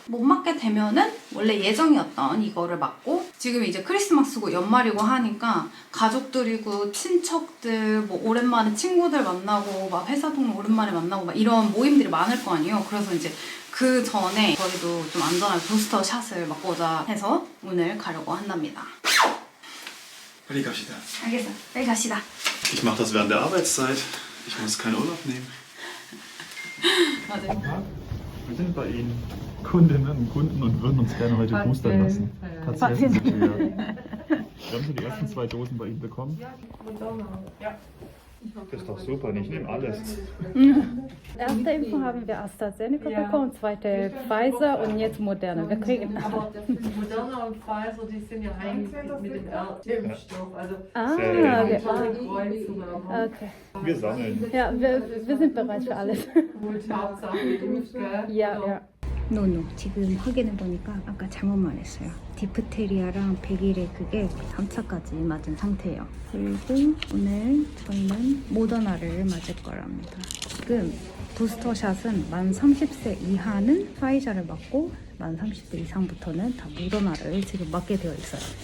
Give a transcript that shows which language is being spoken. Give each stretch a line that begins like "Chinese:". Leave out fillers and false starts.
Korean: 못 맞게 되면은 원래 예정이었던 이거를 맞고 지금 이제 크리스마스고 연말이고 하니까 가족들이고 친척들 뭐 오랜만에 친구들 만나고 막 회사 동료 오랜만에 만나고 막 이런 모임들이 많을 거 아니에요. 그래서 이제 그 전에 저희도 좀 안전하게 부스터 샷을 맞고자 해서 오늘 가려고 한답니다. 빨리 갑시다. 알겠어. 빨리 갑시다.
German: Ich mache das während der Arbeitszeit. Ich muss keinen Urlaub nehmen. Wir sind bei Ihnen Kundinnen und Kunden und würden uns gerne heute boostern lassen. Patienten sind wir. Wir haben schon die ersten 2 Dosen bei Ihnen bekommen. Das ist doch super, ich nehme alles. Erste Impfung haben wir AstraZeneca bekommen, zweite Pfizer und jetzt Moderna. Wir kriegen Aber Moderna und Pfizer, die sind ja eigentlich mit dem Impfstoff. Also okay. okay. Wir sammeln. Ja, wir sind bereit für alles. Hauptsache geimpft, gell? Ja.
Korean: 노노. 지금 확인해보니까 아까 잘못 말했어요. 디프테리아랑 100일에 그게 3차까지 맞은 상태예요. 그리고 오늘 저희는 모더나를 맞을 거랍니다. 지금 부스터샷은 만 30세 이하는 파이자를 맞고 만 30세 이상부터는 다 모더나를 지금 맞게 되어 있어요.